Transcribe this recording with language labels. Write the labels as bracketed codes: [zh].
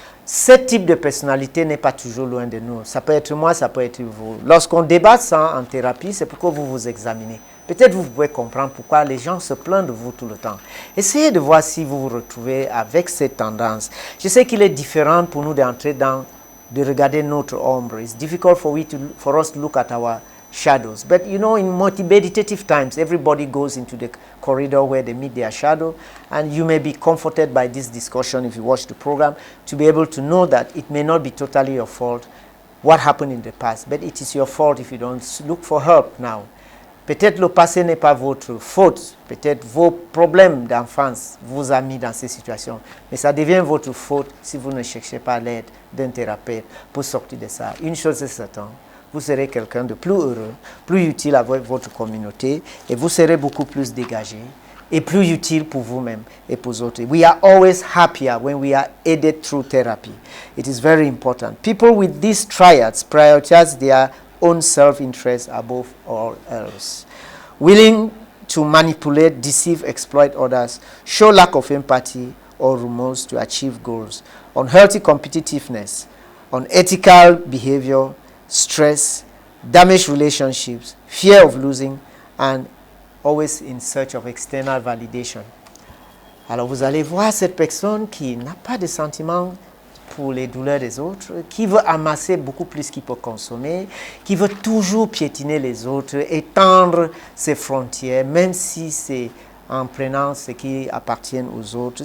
[fr] Ce type de personnalité n'est pas toujours loin de nous. Ça peut être moi, ça peut être vous. Lorsqu'on débat ça en thérapie, c'est pourquoi vous vous examinez. Peut-être vous pouvez comprendre pourquoi les gens se plaignent de vous tout le temps. Essayez de voir si vous vous retrouvez avec cette tendance. Je sais qu'il est différent pour nous d'entrer dans, de regarder notre ombre. [en] It's difficult for us to look at our shadows. But you know, in meditative times, everybody goes into the corridor where they meet their shadow, and you may be comforted by this discussion if you watch the program to be able to know that it may not be totally your fault what happened in the past, but it is your fault if you don't look for help now. [fr] Peut-être le passé n'est pas votre faute, peut-être vos problèmes d'enfance vous ont mis dans ces situations, mais ça devient votre faute si vous ne cherchez pas l'aide d'un thérapeute pour sortir de ça. Une chose est certaine, vous serez quelqu'un de plus heureux, plus utile avec votre communauté, et vous serez beaucoup plus dégagé et plus utile pour vous-même et pour les autres. [en] We are always happier when we are aided through therapy. It is very important. People with these triads prioritize their own self-interest above all else. Willing to manipulate, deceive, exploit others, show lack of empathy or remorse to achieve goals, unhealthy competitiveness, unethical behavior, stress, damaged relationships, fear of losing, and always in search of external validation. [fr] Alors vous allez voir cette personne qui n'a pas de sentiments pour les douleurs des autres, qui veut amasser beaucoup plus qu'il peut consommer, qui veut toujours piétiner les autres, étendre ses frontières, même si c'est en prenant ce qui appartient aux autres.